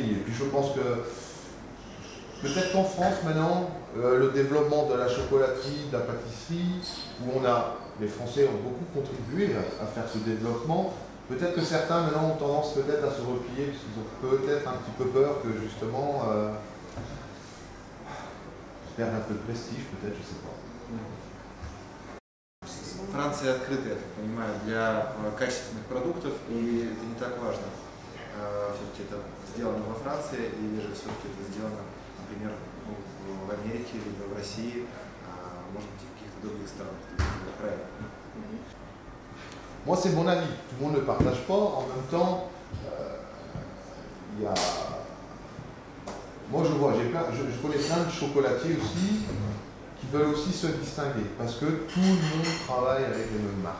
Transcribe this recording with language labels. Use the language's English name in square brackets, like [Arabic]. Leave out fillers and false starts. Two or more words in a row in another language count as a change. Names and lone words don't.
[French] Et puis, je pense que peut-être qu'en France, maintenant, le développement de la chocolaterie, de la pâtisserie, où les Français ont beaucoup contribué à faire ce développement, peut-être que certains, maintenant, ont tendance peut-être à se replier, parce qu'ils ont peut-être un petit peu peur que, justement, perdre un peu de prestige, peut-être, je sais pas. [Russian] Франция открыта, я так понимаю, для качественных продуктов, и это не так важно. Все-таки это сделано во Франции, или же все-таки это сделано, например, в Америке, либо в России, может быть, и в каких-то других странах. Правильно. [French] Moi, c'est mon avis. Tout le monde ne partage pas. En même temps, il y a... Moi, je vois, je connais plein de chocolatiers aussi qui veulent aussi se distinguer parce que tout le monde travaille avec les mêmes marques.